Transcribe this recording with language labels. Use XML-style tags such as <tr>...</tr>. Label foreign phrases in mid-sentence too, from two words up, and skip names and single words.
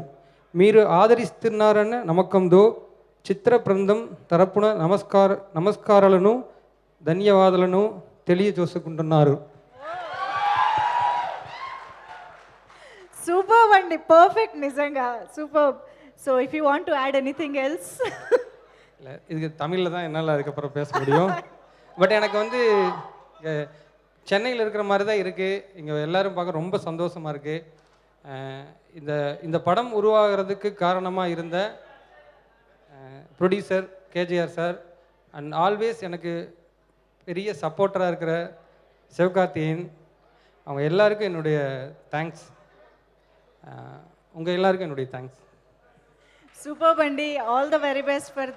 <te>మీరు ఆదరిస్తున్నారన్న నమ్మకంతో చిత్ర బృందం తరపున నమస్కారాలను ధన్యవాదాలను తెలియజేసుకుంటున్నారు. సూపర్ అండి, పర్ఫెక్ట్, నిజంగా సూపర్.</te> <en>so if you want to add anything else.</en> <ta>இது தமிழில் தான் என்னால் அதுக்கப்புறம் பேச முடியும். பட் எனக்கு வந்து சென்னையில் இருக்கிற மாதிரி தான் இருக்குது. இங்கே எல்லோரும் பார்க்க ரொம்ப சந்தோஷமாக இருக்குது. இந்த படம் உருவாகிறதுக்கு காரணமாக இருந்த ப்ரொடியூசர் கேஜிஆர் சார்</ta> <en>and always</en> <ta>எனக்கு பெரிய சப்போர்ட்டராக இருக்கிற சிவகார்த்திகேயன், அவங்க எல்லாருக்கும் என்னுடைய தேங்க்ஸ். உங்கள் எல்லாருக்கும் என்னுடைய தேங்க்ஸ்.</ta> <te>సూపర్ అండి,</te> <en>all the very best for</en>